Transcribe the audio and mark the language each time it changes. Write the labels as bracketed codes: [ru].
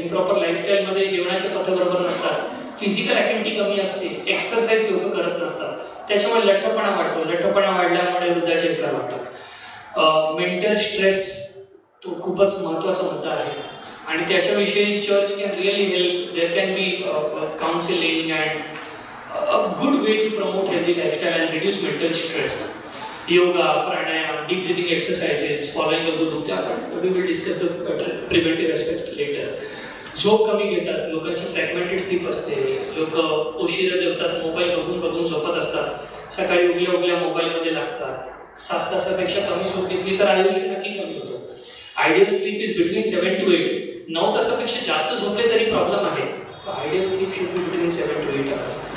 [mr] Improper लाईफस्टाईलमध्ये जेवणाचे पथ्य बरोबर नसतात, फिजिकल ॲक्टिव्हिटी कमी असते, एक्सरसाइज लोक करत नसतात, त्याच्यामुळे लठ्ठपणा वाढतो. लठ्ठपणा वाढल्यामुळे हृदयाचे विकार वाढतात. मेंटल स्ट्रेस तो खूपच महत्त्वाचा मुद्दा आहे, आणि त्याच्याविषयी [en] Church can really help. There can be counselling and a good way to promote healthy lifestyle and reduce mental stress. Yoga, pranayama, deep breathing exercises, following a good routine. We will discuss the preventive aspects later. [mr] झोप कमी घेतात, लोकांची fragmented sleep असते, लोक उशिरा जेवतात, mobile बघून झोपत असतात, सकाळी उठल्या मोबाईलमध्ये लागतात. 7 तासापेक्षा कमी झोप घेतली तर आयुष्य नक्की कमी होतो. [en] Ideal sleep is between 7 to 8. [mr] 9 तासापेक्षा जास्त झोपले तरी प्रॉब्लेम आहे. [en] Ideal sleep should be between 7 to 8 hours.